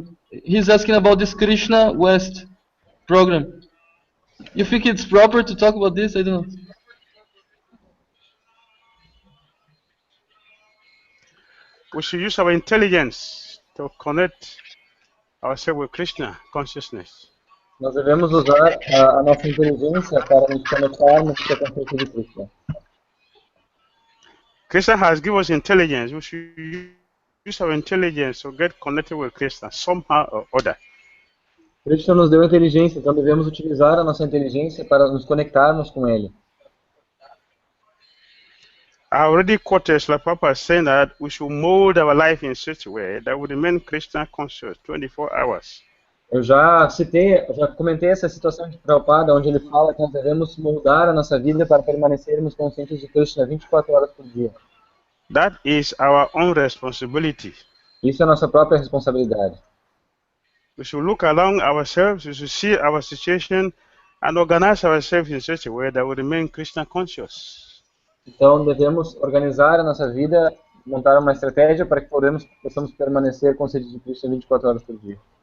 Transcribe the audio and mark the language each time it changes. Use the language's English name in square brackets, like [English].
[English] He's asking about this Krishna West program. You think it's proper to talk about this? I don't know. We should use our intelligence to connect ourselves with Krishna consciousness. [Portuguese] Nós devemos usar a nossa inteligência para nos conectarmos com a consciência de Krishna. [English] Krishna has given us intelligence. We should use our intelligence to get connected with Krishna somehow or other. [Portuguese] Krishna nos deu inteligência, então devemos utilizar a nossa inteligência para nos conectarmos com Ele. [English] I already quoted Srila Prabhupada saying that we should mold our life in such a way that we remain Krishna conscious 24 hours. [Portuguese] Eu já citei, já comentei essa situação de Prabhupada, onde ele fala que nós devemos moldar a nossa vida para permanecermos conscientes de Krishna 24 horas por dia. [English] That is our own responsibility. [Portuguese] Isso é a nossa própria responsabilidade. [English] We should look along ourselves, we should see our situation and organize ourselves in such a way that we remain Krishna conscious. [Portuguese] Então devemos organizar a nossa vida, montar uma estratégia para que possamos permanecer conscientes de Krishna 24 horas por dia.